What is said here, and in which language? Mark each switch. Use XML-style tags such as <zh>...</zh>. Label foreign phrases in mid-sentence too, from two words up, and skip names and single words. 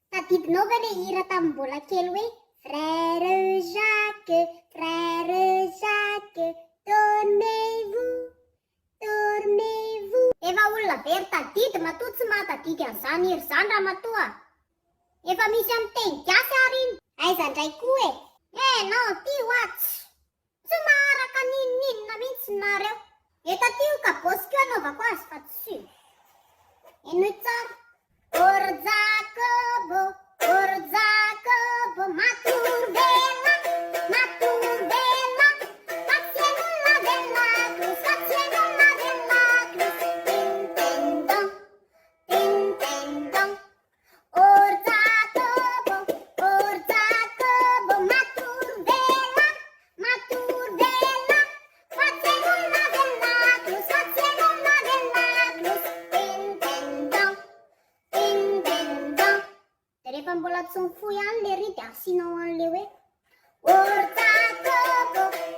<mg>tadidinao ve le hira tamin'ny mbola kely hoe</mg> <fr>Frère Jacques, tournez-vous, tournez-vous.</fr> <mg>Efa olona very tadidy matoa tsy mahatadidy an'izany hery zany raha matoa. Efa misy amin'ny teny gasy ary iny. Aiza indray koa e? Nao ty oatsy. Tsy maharaka ninona mihitsy nareo. Eto tio ka bosiko anaovako azy fa tsy. Enoy tsara. Or Jacobo, matorbella, fazienola della cruz, tintendon. Or Jacobo, matorbella, fazienola della cruz, tintendon. Rehefa mbola tsy mifoy ihany le ry dia asinao an'le hoe Or Jacobo,</mg>